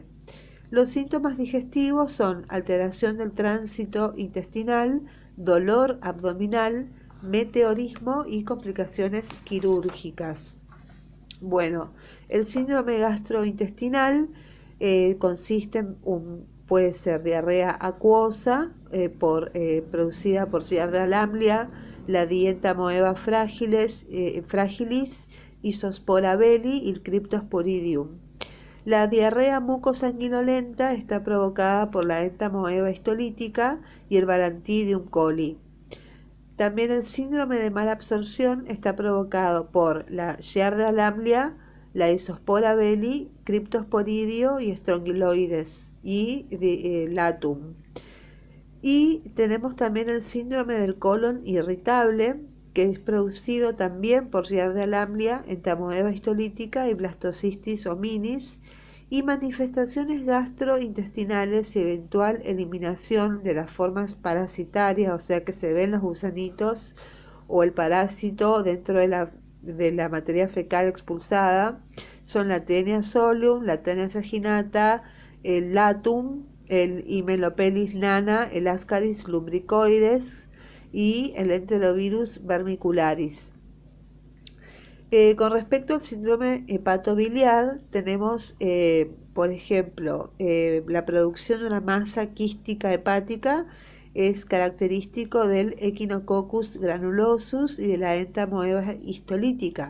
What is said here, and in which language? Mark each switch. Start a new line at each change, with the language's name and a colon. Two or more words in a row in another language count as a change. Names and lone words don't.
Spanish: Los síntomas digestivos son alteración del tránsito intestinal, dolor abdominal, meteorismo y complicaciones quirúrgicas. Bueno, el síndrome gastrointestinal consiste puede ser diarrea acuosa producida por Giardia lamblia, la Dienta moeba fragilis, Isospora belli y el Cryptosporidium. La diarrea mucosanguinolenta está provocada por la entamoeba histolítica y el Balantidium coli. También el síndrome de mala absorción está provocado por la Giardia lamblia, la Isospora belli, Cryptosporidio y Strongyloides y Latum. Y tenemos también el síndrome del colon irritable, que es producido también por Giardia lamblia, entamoeba histolítica y Blastocystis hominis, y manifestaciones gastrointestinales y eventual eliminación de las formas parasitarias, o sea que se ven los gusanitos o el parásito dentro de la materia fecal expulsada, son la Taenia solium, la Taenia saginata, el Latum, el Hymelopelis nana, el Ascaris lumbricoides y el Enterovirus vermicularis. Con respecto al síndrome hepatobiliar, tenemos, por ejemplo, la producción de una masa quística hepática es característico del Echinococcus granulosus y de la entamoeba histolítica.